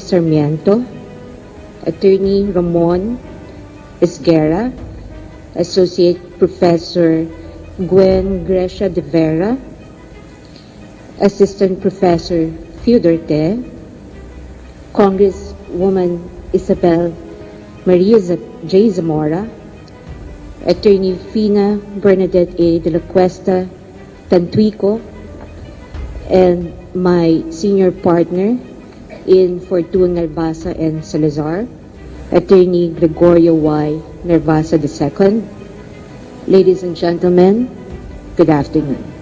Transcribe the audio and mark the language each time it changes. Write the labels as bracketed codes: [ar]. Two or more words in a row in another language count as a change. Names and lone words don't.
[en] Sarmiento, Attorney Ramon Esguerra, Associate Professor Gwen Grecia de Vera, Assistant Professor Theodore Te, Congresswoman Isabel Maria J. Zamora, Attorney Fina Bernadette A. de la Cuesta Tantuico, and my senior partner in Fortuna Nervasa and Salazar, Attorney Gregorio Y. Nervasa II. Ladies and gentlemen, good afternoon.